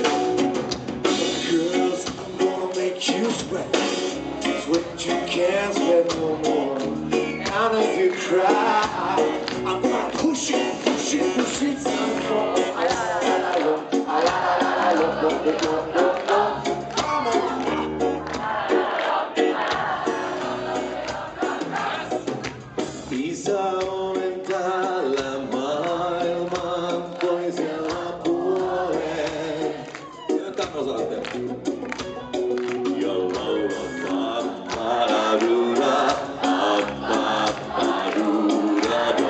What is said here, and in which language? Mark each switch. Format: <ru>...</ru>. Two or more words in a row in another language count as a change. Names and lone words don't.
<en>Girls, I'm gonna make you sweat. Sweat you can't sweat no more. And if you cry, I'm gonna push it, push it, push it some more. Come on.</en> <fi>Isä olen täällä maailman toisella puolen. Ja tämän osaatte. Ja laulan papparuda, papparuda,</fi>